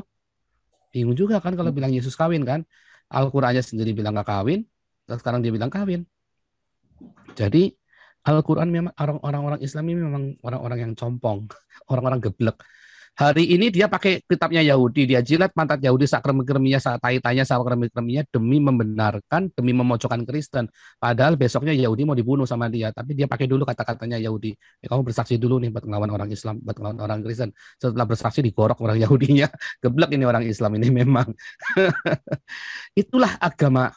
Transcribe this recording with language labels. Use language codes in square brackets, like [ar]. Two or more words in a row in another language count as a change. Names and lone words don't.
[id] Bingung juga kan kalau bilang Yesus kawin kan? Al-Qur'annya sendiri bilang gak kawin. Sekarang dia bilang kawin. Jadi Al-Quran memang orang-orang Islam ini memang orang-orang yang compong, orang-orang geblek. Hari ini dia pakai kitabnya Yahudi, dia jilat pantat Yahudi sak kremi-kreminya, sak tai-tainya, sak kremi-kreminya demi membenarkan, demi memojokkan Kristen. Padahal besoknya Yahudi mau dibunuh sama dia, tapi dia pakai dulu kata-katanya Yahudi. Kamu bersaksi dulu nih buat ngelawan orang Islam, buat ngelawan orang Kristen. Setelah bersaksi digorok orang Yahudinya. Geblek ini orang Islam ini memang. Itulah agama hoax.